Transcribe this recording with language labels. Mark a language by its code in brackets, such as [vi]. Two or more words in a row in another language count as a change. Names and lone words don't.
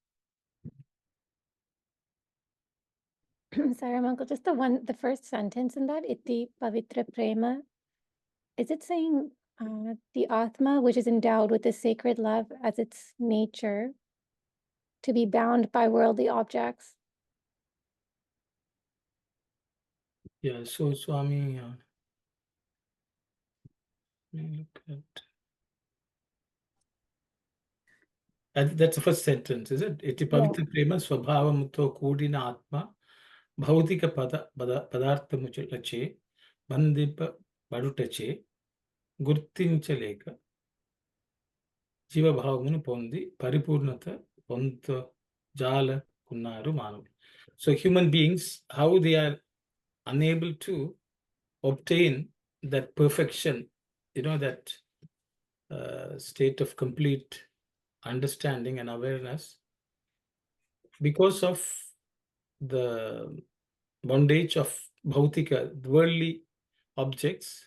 [en] Sorry, Uncle, just the first sentence in that, [te] ఇతి పవిత్ర ప్రేమ, [en] is it saying the Atma, which is endowed with the sacred love as its nature, to be bound by worldly objects? Yeah, so Swami, let me look at. That's the first sentence, is it? [te] ఇతి పవిత్ర ప్రేమ స్వభావముతో కూడిన ఆత్మ భౌతిక పదార్థములచే బంధింప బడుటచే గుర్తించలేక జీవభావమును పొంది పరిపూర్ణత పొందజాలకున్నారు మానవులు. [en] So human beings, how they are unable to obtain that perfection, that state of complete understanding and awareness, because of the bondage of bhautika, worldly objects,